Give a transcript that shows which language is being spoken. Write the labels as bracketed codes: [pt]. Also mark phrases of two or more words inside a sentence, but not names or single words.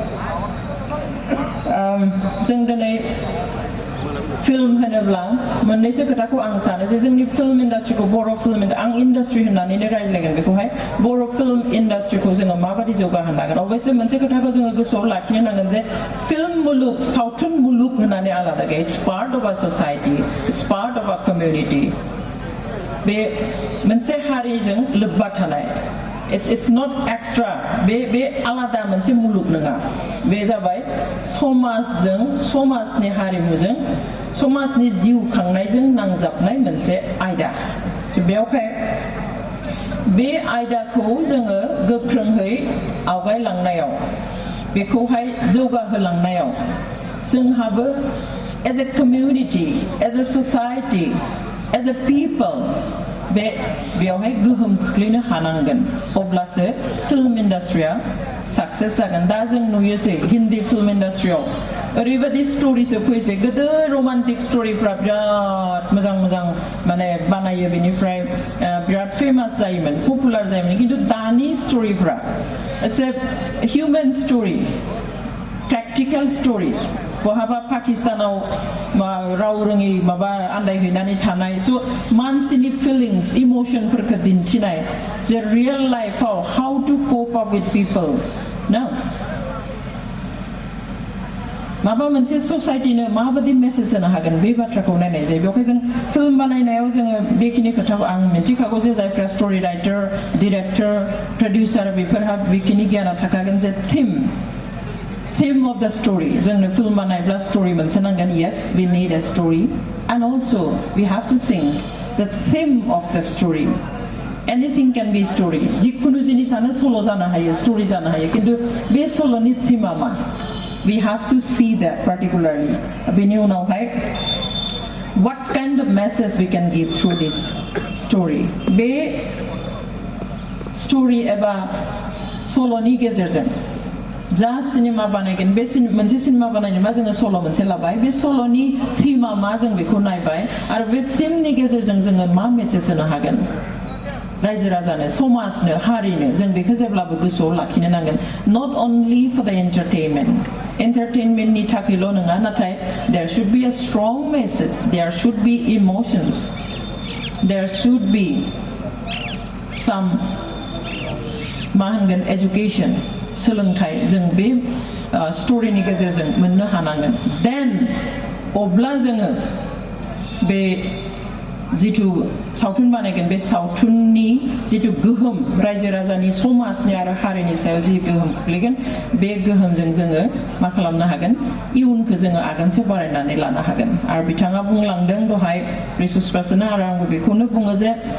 [brx] जों दिनै फिल्म होनोब्ला मोननैसो खोथाखौ आं सानो जे जोंनि फिल्म इन्डास्ट्रिखौ बर' फिल्म आं इन्डास्ट्रि होननानैनो रायज्लायगोन बेखौहाय बर' फिल्म इन्डास्ट्रिखौ जोङो माबायदि जौगाहोनांगोन अबयसे मोनसे खोथाखौ जोङो गोसोआव लाखिनो नांगोन जे फिल्म मुलुग सावथुन मुलुग होननानै आलादा गैया [en] it's part of a society it's part of a community [brx] बे मोनसे हारिजों लोब्बा थानाय [en] it's not extra [brx] बे आलादा मोनसे मुलुग नङा बे जाबाय समाजजों समाजनि हारिमुजों समाजनि जिउ खांनायजों नांजाबनाय मोनसे आयदा बेवहाय बे आयदाखौ जोङो गोख्रोङै आवगायलांनायाव बेखौहाय जौगाहोलांनायाव जोंहाबो [en] as a community as a society as a people [brx] बेयावहाय गोहोम खोख्लैनो हानांगोन अब्लासो फिल्म इन्डास्ट्रिया साक्सेस जागोन दा जों नुयोसै हिन्दी फिल्म इन्डास्ट्रियाव ओरैबायदि स्ट'रिसो फैसै गोदो रमान्टिक स्ट'रिफ्रा बिराद मोजां मोजां माने बानायो बेनिफ्राय बिराद फेमास जायोमोन पपुलार जायोमोन खिन्थु दानि स्ट'रिफ्रा [en] it's a human story practical stories [brx] बहाबा पाकिस्तानाव राव रोङै माबा आन्दायहैनानै थानाय स' मानसिनि फिलिंस इमोशनफोरखौ दिन्थिनाय जे रियेल लाइफआव [en] how to cope up with people [brx] ना माबा मोनसे ससाइटिनो माबायदि मेसेज होनो हागोन बे बाथ्राखौ नायनाय जायो बेवहाय जों फिल्म बानायनायाव जोङो बेखिनि खोथाखौ आं मिन्थिखागौ जे जायफ्रा स्ट'रि [en] writer director producer [brx] बेफोरहा बेखिनि गियाना थाखागोन जे [en] theme of the story [brx] जोंनो फिल्म बानायब्ला स्ट'रि मोनसे नांगोन [en] yes we need a story and also we have to think the theme of the story anything can be story [brx] जिखुनु जिनिसानो सल' जानो हायो स्ट'रि जानो हायो खिन्थु बे सल'नि थीमा मा [en] we have to see that particularly [brx] बेनि उनावहाय [en] what kind of message we can give through this story [brx] बे स्ट'रि एबा सल'नि गेजेरजों जा सिनेमा बानायगोन बे मोनसे सिनेमा बानायनोबा जोङो सल' मोनसे लाबाय बे सल'नि थीमा मा जों बेखौ नायबाय आरो बे थीमनि गेजेरजों जोङो मा मेसेज होनो हागोन रायजो राजानो समाजनो हारिनो जों बेखौ जेब्लाबो गोसोआव लाखिनो नांगोन [en] not only for the entertainment [brx] नि थाखायल' नङा नाथाय there [en] should be a strong message there should be emotions there should be some [brx] मा होनगोन [en] education [brx] सोलोंथाइ जों बे स्ट'रिनि गेजेरजों मोननो हानांगोन देन अब्ला जोङो बे जिथु सावथुन बानायगोन बे सावथुननि जिथु गोहोम रायजो राजानि समाजनि आरो हारिनि सायाव जि गोहोम खोख्लैगोन बे गोहोमजों जोङो मा खालामनो हागोन इयुनखौ जोङो आगानसे बारायनानै लानो हागोन आरो बिथाङा बुंलांदों दहाय रिसर्स पार्सना आरो आंबो बेखौनो बुङो जे